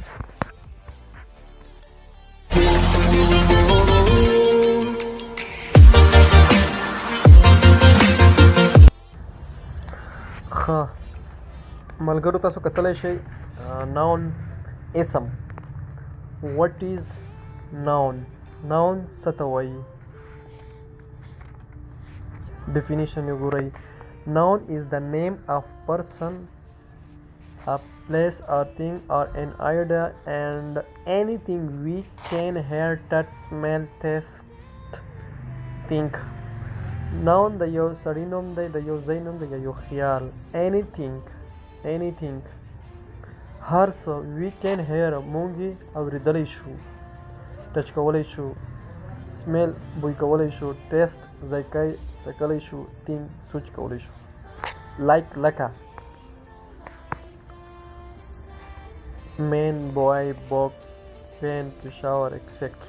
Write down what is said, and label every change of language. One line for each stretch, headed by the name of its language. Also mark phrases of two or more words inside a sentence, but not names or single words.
Pashto: ښه ملګرو، تاسو کتلی شئ ناون اسم.
English: what is noun?
Pashto: ناون څه ته وایي؟ ډیفینیشن یې ګورئ.
English: Noun is the name of person, a place or thing or an idea and anything we can hear, touch, smell, taste, think.
Pashto: Noun د یو سړي نوم دی، د یو ځای نوم دی، یا یو خیال. anything هر څه
English: we can hear
Pashto: مونږ یې اورېدلی شو، ټچ کولی شو، سمیل بوی کولی شو، ټیسټ ذایقه یې څکلی شو، تینک سوچ کولی شو. لایک لکه
English: man, boy, book, pen,
Pashto: پېښور ایکسیکټرا.